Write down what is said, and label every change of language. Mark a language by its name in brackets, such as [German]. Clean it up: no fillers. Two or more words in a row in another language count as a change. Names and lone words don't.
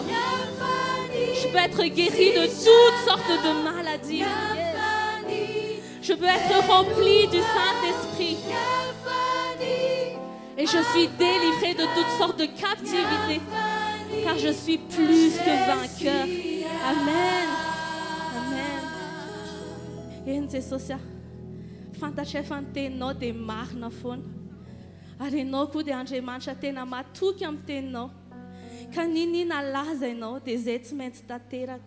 [French] Je peux être guéri de toutes sortes de maladies. Je peux être rempli du Saint-Esprit. Et je suis délivré de toutes sortes de captivités, car je suis plus que vainqueur. [Malagasy] Amen. Amen. Eny sosia. Fantatray fa ny teninao dia marina foana. Ary ianao koa dia Andriamanitra tena matoky amin'ny teninao. Ka ninina laza ianao dia izay tsy maintsy tanteraka.